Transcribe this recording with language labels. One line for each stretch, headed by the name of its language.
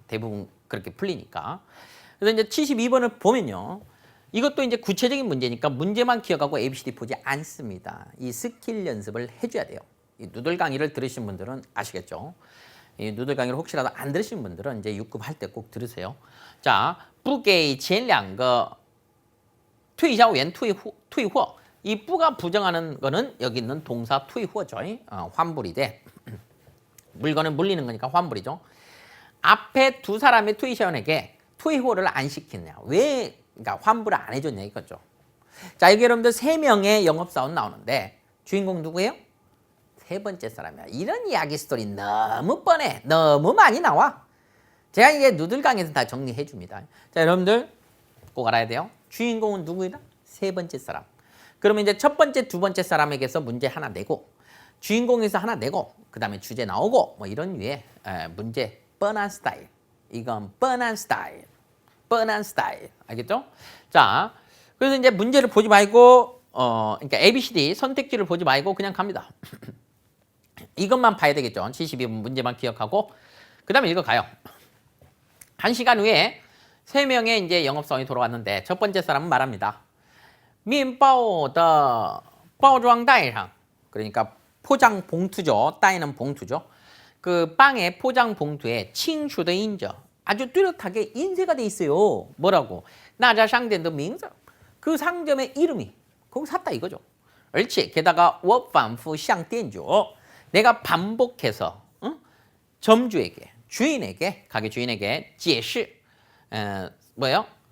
Korean: 대부분 그렇게 풀리니까. 그래서 이제 72번을 보면요. 이것도 이제 구체적인 문제니까 문제만 기억하고 ABCD 보지 않습니다. 이 스킬 연습을 해줘야 돼요. 이 누들 강의를 들으신 분들은 아시겠죠? 이 누들 강의를 혹시라도 안 들으신 분들은 이제 6급 할 때 꼭 들으세요. 자,
Chinese: 不给前两个退销员退货.
Korean: 이 뿌가 부정하는 거는 여기 있는 동사 退货죠. 환불이 돼. 물건을 물리는 거니까 환불이죠. 앞에 두 사람의 투이샤원에게 투이호를 안 시키느냐. 왜 그러니까 환불을 안 해줬냐 이거죠. 자, 여기 여러분들 3명의 영업사원 나오는데 주인공 누구예요? 세 번째 사람이야. 이런 이야기 스토리 너무 뻔해. 너무 많이 나와. 제가 이게 누들 강에서 다 정리해 줍니다. 자, 여러분들 꼭 알아야 돼요. 주인공은 누구이다? 세 번째 사람. 그러면 이제 첫 번째, 두 번째 사람에게서 문제 하나 내고 주인공에서 하나 내고 그 다음에 주제 나오고 뭐 이런 류의 문제 뻔한 스타일. 이건 뻔한 스타일. 뻔한 스타일. 알겠죠? 자, 그래서 이제 문제를 보지 말고 그러니까 ABCD 선택지를 보지 말고 그냥 갑니다. 이것만 봐야 되겠죠. 72번 문제만 기억하고 그 다음에 읽어가요. 1시간 후에 3명의 이제 영업사원이 돌아왔는데 첫 번째 사람은 말합니다.
Chinese: 面包的包装袋上
Korean: 그러니까 포장 봉투죠. 따이는 봉투죠. 그 빵의 포장 봉투에
Chinese: 清楚的印着
Korean: 아주 뚜렷하게 인쇄가 돼 있어요. 뭐라고?
Chinese: 那家商店的名字.
Korean: 그 상점의 이름이 거기 샀다 이거죠. 而且 게다가
Chinese: 我反复向店主
Korean: 내가 반복해서 점주에게 주인에게 가게 주인에게 解释 뭐예요?